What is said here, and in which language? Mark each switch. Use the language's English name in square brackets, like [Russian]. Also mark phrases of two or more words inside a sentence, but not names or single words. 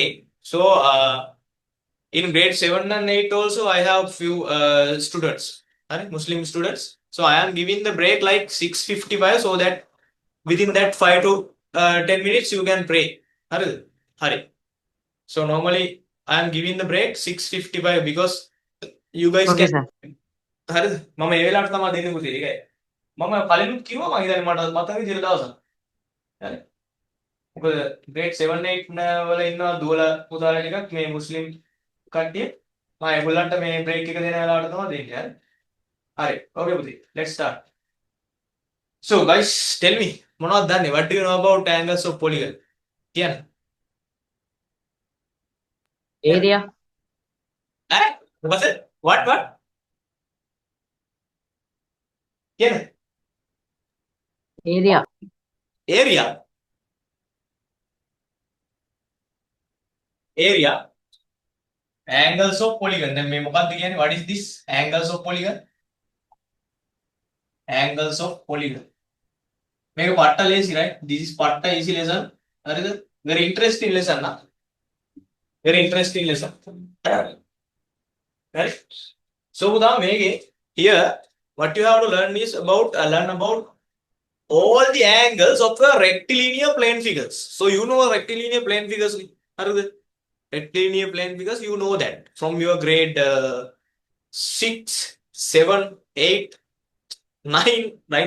[English] So in grade 7 and 8 also I have few students, Muslim students. So I am giving the break like 6:55 so that within that 5 to 10 minutes you can pray. [Sinhala] Hari. [English] So normally I am giving the break 6:55 because you guys Okay, can. sir. [Sinhala] හරිද? මම ඒ වෙලාවට තමයි දෙන්නේ පුතේ. ඒකයි. මම කලිනුත් කිව්වා මම හිතන්නේ මට මතක විදිහට දවසක්. හරි. මොකද grade 7 8 වල ඉන්න දුවල පුතාලා ටිකක් මේ මුස්ලිම් කට්ටිය මම ඒගොල්ලන්ට මේ බ්‍රේක් එක දෙන වෙලාවට තමයි දෙන්නේ. හරි. Okay පුතේ. [English] Let's start. So guys, tell me [Sinhala] මොනවද දන්නේ? [English] What do you know about angles of polygon? [Sinhala] කියන්න. [English] Area. What's it? What? කියන්න. Area. Area. Angles of polygon. [Sinhala] දැන් මේ මොකක්ද කියන්නේ? [English] What is this? Angles of polygon. Angles of polygon. [Sinhala] මේක පට්ට ලේසි [English] right? This is පට්ට easy lesson. හරිද? Very interesting lesson නා. Very interesting lesson. Right? So පුතා මේකේ here what you have to learn is about learn about all the angles of the rectilinear plane figures. So you know rectilinear plane figures. [Sinhala] හරිද? [English] Rectilinear plane figures, you know that from your grade 6, 7, 8, 9, right?